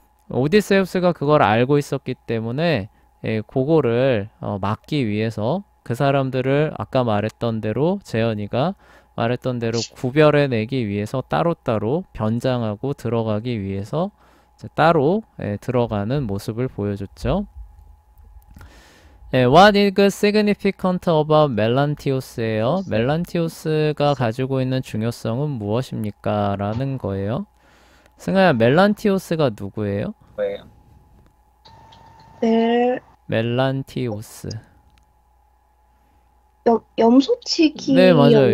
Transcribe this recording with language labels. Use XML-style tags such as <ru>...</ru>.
<ko>오디세우스가 그걸 알고 있었기 때문에 그거를 막기 위해서 그 사람들을 아까 말했던 대로 재현이가 말했던 대로 구별해내기 위해서 따로따로 변장하고 들어가기 위해서 이제 따로 들어가는 모습을 보여줬죠.</ko> <en>What is significant about 멜란티오스예요.</en> <ko>멜란티오스가 가지고 있는 중요성은 무엇입니까? 라는 거예요. 승아야, 멜란티오스가 누구예요? 네. 멜란티오스. 네, 맞아요.</ko>